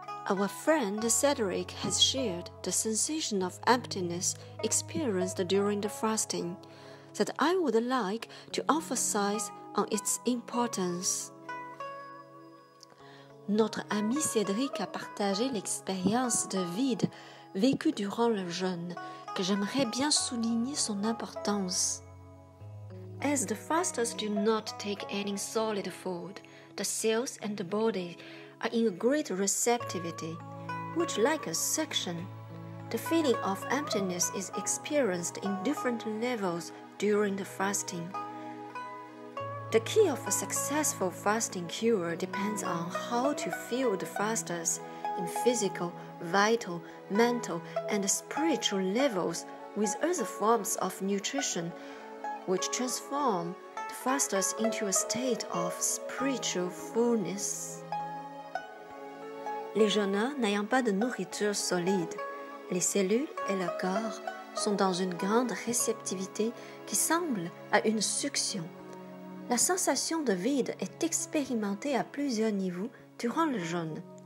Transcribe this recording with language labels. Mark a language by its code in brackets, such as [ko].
[en] Our friend Cedric has shared the sensation of emptiness experienced during the fasting that I would like to emphasize on its importance. [fr] Notre ami Cédric a partagé l'expérience de vide vécue durant le jeûne, que j'aimerais bien souligner son importance. [en] As the fasters do not take any solid food, the cells and the body are in a great receptivity, which, like a suction, the feeling of emptiness is experienced in different levels during the fasting. The key of a successful fasting cure depends on how to fuel the fasters in physical, vital, mental, and spiritual levels with other forms of nutrition, which transform the fasters into a state of spiritual fullness. [fr] Les jeûneurs n'ayant pas de nourriture solide, les cellules et le corps sont dans une grande réceptivité qui semble à une succion. La sensation de vide est expérimentée à plusieurs niveaux durant le jeûne.